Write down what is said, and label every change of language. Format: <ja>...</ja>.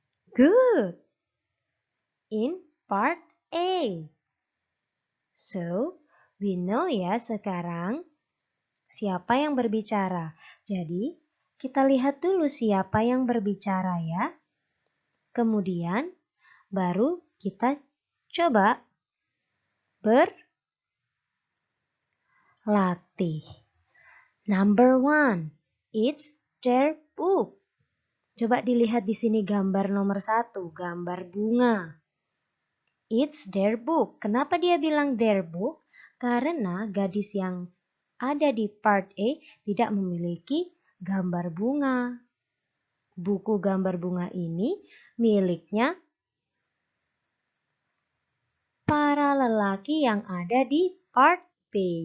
<en>Good. In part A. So, we know</en> <id>ya sekarang siapa yang berbicara. Jadi, kita lihat dulu siapa yang berbicara ya. Kemudian, baru kita coba berlatih.</id> <en>Number 1, it's their book.</en> <id>Coba dilihat di sini gambar nomor 1, gambar bunga.</id> <en>It's their book.</en> <id>Kenapa dia bilang</id> <en>their book?</en> <id>Karena gadis yang ada di part A tidak memiliki gambar bunga. Buku gambar bunga ini miliknya para lelaki yang ada di part B.</id>